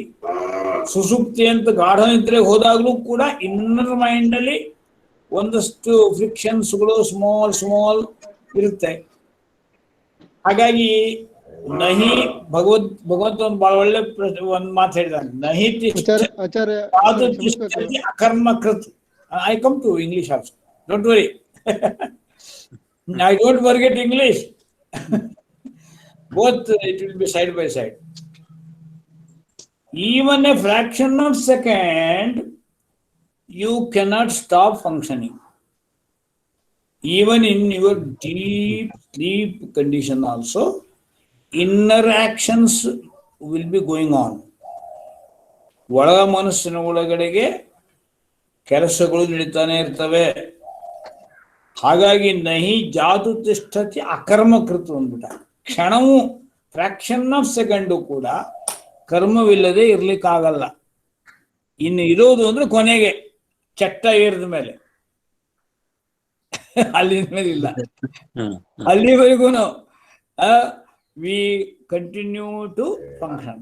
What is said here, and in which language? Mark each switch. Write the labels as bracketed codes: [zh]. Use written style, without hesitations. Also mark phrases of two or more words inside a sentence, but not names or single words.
[kn] ಸುಸುಪ್ತಿ ಅಂತ ಗಾಢ ನಿದ್ರೆಗೆ ಹೋದಾಗಲೂ ಕೂಡ [en] inner mind [kn] ಅಲ್ಲಿ ಒಂದಷ್ಟು ಫ್ರಿಕ್ಷನ್ಸ್ಗಳು ಸ್ಮಾಲ್ ಇರುತ್ತೆ. ಹಾಗಾಗಿ ನಹಿ ಭಗವಂತ ಒಂದು ಬಹಳ ಒಳ್ಳೆ ಒಂದು ಮಾತು ಹೇಳಿದಾನೆ, ನಹಿ ಆಚಾರ್ಯ [sa] ಅಕರ್ಮ ಕೃತ್. [en] I come to English also, don't worry. I don't forget English. Both it will be side by side. Even a fraction of second, you cannot stop functioning. Even in your deep sleep condition also, inner actions will be going on. [kn] ಒಳಗ ಮನಸ್ಸಿನ ಒಳಗಡೆಗೆ ಕೆಲಸಗಳು ನಡೀತಾನೆ ಇರ್ತವೆ. ಹಾಗಾಗಿ [sa] ನಹಿ ಜಾತು ತಿಷ್ಠತಿ ಅಕರ್ಮಕೃತ [kn] ಅಂದ್ಬಿಟ್ಟ. ಕ್ಷಣವೂ [en] fraction of second [kn] ಕೂಡ ಕರ್ಮವಿಲ್ಲದೆ ಇರ್ಲಿಕ್ಕಾಗಲ್ಲ. ಇನ್ನು ಇರೋದು ಅಂದ್ರೆ ಕೊನೆಗೆ ಚಟ್ಟ ಏರಿದ ಮೇಲೆ, ಅಲ್ಲಿಂದ ಮೇಲೆ ಇಲ್ಲ. ಅಲ್ಲಿವರೆಗೂ [en] we continue to function.